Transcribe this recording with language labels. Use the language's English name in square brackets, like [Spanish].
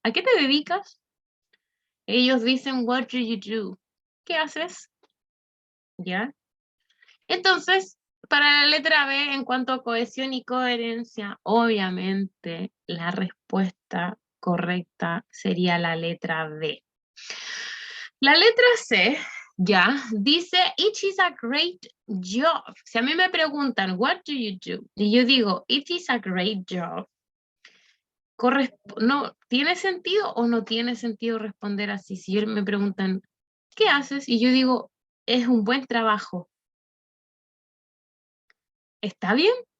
[Spanish] ¿A qué te dedicas? Ellos dicen [English] what do you do? [Spanish] ¿Qué haces? ¿Ya? Entonces, para la letra B, en cuanto a cohesión y coherencia, obviamente la respuesta correcta sería la letra B. La letra C, ya, dice, [English] it is a great job. [Spanish] Si a mí me preguntan, [English] what do you do? [Spanish] Y yo digo, [English] it is a great job. [Spanish] No, ¿tiene sentido o no tiene sentido responder así? Si me preguntan, ¿qué haces? Y yo digo, es un buen trabajo. ¿Está bien?